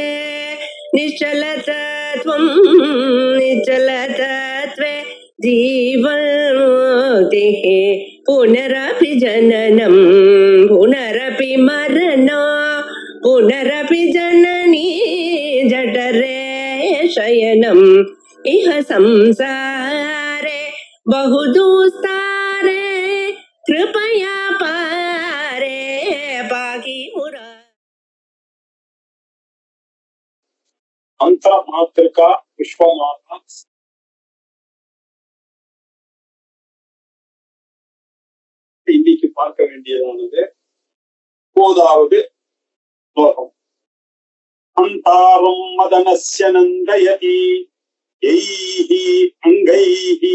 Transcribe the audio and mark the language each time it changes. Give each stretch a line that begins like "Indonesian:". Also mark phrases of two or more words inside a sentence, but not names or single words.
Sanskrit: निश्चलतत्वं निश्चलतत्वे जीवन्मुक्तिः पुनरपि जननं पुनरपि मरणं पुनरपि जननी जठरे शयनम् इह संसारे बहुदुस्तारे कृपया पारे पाहि मुरा अंतर मातृका विश्वमाता
Tamil: இன்னைக்கு பார்க்க வேண்டியதானது போதாவது ஸ்லோகம்.
Sanskrit: अन्तारम् मदनस्य नन्दयति यैः अङ्गैः